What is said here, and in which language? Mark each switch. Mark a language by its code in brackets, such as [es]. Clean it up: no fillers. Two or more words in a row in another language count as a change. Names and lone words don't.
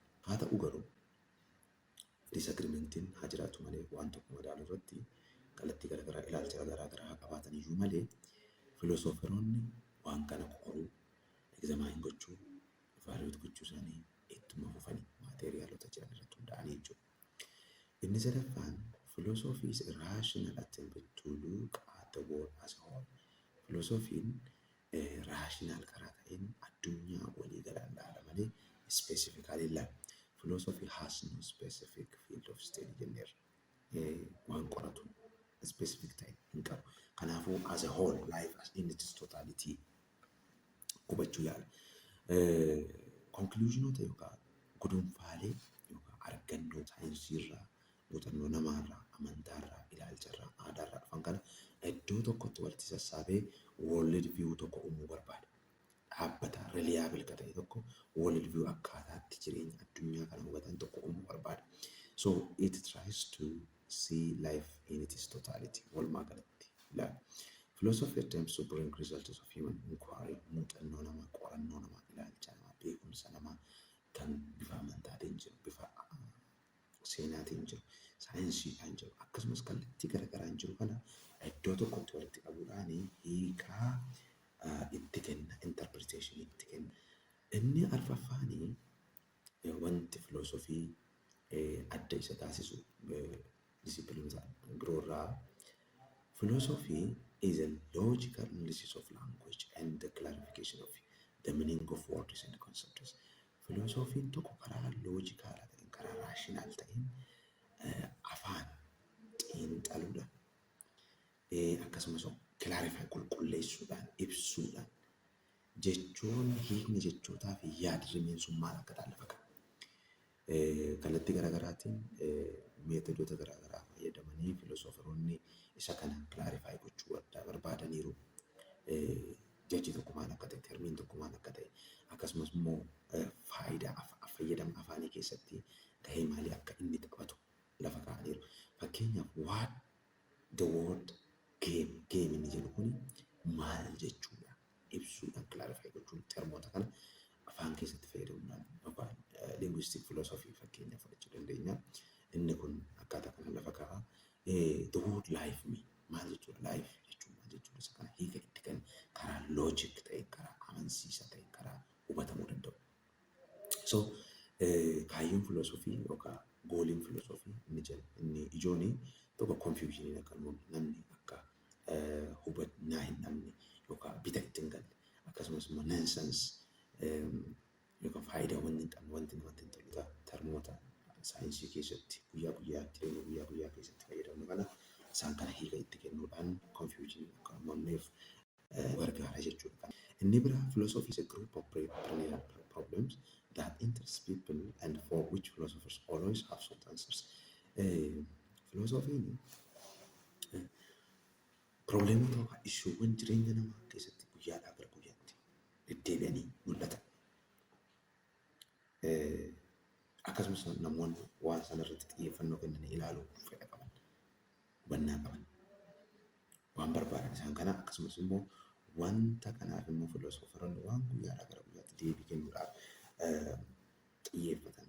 [om] Haa ta'u garuu disagrimentiin haa jiraatu malee waan tokko madaaluu irratti kallattii garaagaraa ilaalcha garaagaraa qabaatan iyyuu malee filoosoferoonni waan kana qoruu, egzamaayin gochuu, ivaaluweet gochuu isaanii ittuma fufanii maateriyaalota jiran irratti hundaa'anii jechuudha. Inni sadaffaan [en] philosophy is a rational attempt to look at the world as a whole. [om] Philosophiin raashinaal karaa ta'een addunyaa walii galaan ilaala malee specifically ilaala. [en] Philosophy has no specific field of study jenneerra. [om] Waan qoratu specific ta'e hin qabu. Kanaafuu [en] as a whole life as in its totality [om] hubachuu yaala. Conclusionoota yookaan gudunfaalee yookaan argannoo saayinsiirraa, muuxannoo namaarraa, amantaarraa, ilaalcharraa, aadaarraa dhufan kana iddoo tokkotti walitti sassaabee [en] world view [om] tokko uumuu barbaada. Dhaabbata reliable ta'e tokko [en] world view [om] akkaataatti jireenya addunyaa kana hubatan tokko uumuu barbaada. [en] So it tries to see life in its totality. [om] Walumaa galatti ilaala. [en] Philosophy attempts to bring results of human inquiry, [om] muuxannoo namaa, qorannoo namaa, ilaalcha namaa, beekumsa namaa kan bifa amantaatiin jiru, bifa seenaatiin jiru, saayinsiidhaan jiru, akkasumas kallattii garaagaraan jiru kana iddoo tokkotti walitti qabuudhaan hiikaa itti kenna, interpretation itti kenna. Inni arfaffaanii wanti filosofii adda isa taasisu disipiliinota biroorraa [en] philosophy is a logical analysis of language and the clarification of the meaning of words and concepts. [om] Philosophiin tokko karaa loojikaala ta'een, karaa raashinaal ta'een afaan xiinxaluudhaan akkasumas kilaarifaayi qulqulleessuudhaan, ibsuudhaan jechoon hiikni jechootaa fi yaada rimiinsummaan akka lafa qabu. Kallattii garaagaraatiin meetodoota garaagaraa fayyadamanii filoosoferoonni isa kana kilaarifaayi gochuu barbaadaniiru. Jechi tokko maal akka ta'e, termiin tokko maal akka ta'e, akkasumas immoo faayidaa fayyadama afaanii keessatti gahee maalii akka inni taphatu lafa kaa'aniiru. Fakkeenyaaf [en] what the word game [om] inni jedhu kun maal jechuudha ibsu. kilaarifaayi gochuun termoota kana afaan keessatti fayyadamuudhaan yookaan [en] linguistic philosophy [om] fakkeenya fudhachuu dandeenya. Inni kun akkaataa kana lafa kaa'aa. [en] The word life [om] me maal jechuudha? Life jechuun maal jechuudha? Isa kana hiika itti kan karaa logic ta'e, karaa amansiisa ta'e, karaa hubatamuu danda'u. So kaayyoon filosoofii yookaan gooliin filosoofii inni ijoon tokko confusionii akka namni akka hubannaa hin dhabne yookaan bita itti hin galle akkasumas immoo nonsense yookaan faayidaa wanni hin qabne wanti namatti hin tolle termoota saayinsii keessatti jireenya guyyaa guyyaa keessatti fayyadamnu kana isaan kana hiika itti kennuudhaan confusionii akka uumamneef gargaara jechuudha. [en] Inni biraa philosophy is a group of perennial problems that interest people and for which philosophers always have sought answers. [om] Philosophy probleemota yookaan issuuwwan jireenya namaa keessatti guyyaadhaa gara guyyaatti deddeebi'anii mul'atan. Akkasumas namoonni waan sana irratti xiyyeeffannoo kennanii ilaaluu fedha qaban, hubannaa qaban, waan barbaadan isaan kana akkasumas immoo wanta kanaaf immoo filoosoferoonni waan guyyaadhaa gara guyyaatti deebii kennuudhaaf xiyyeeffatan.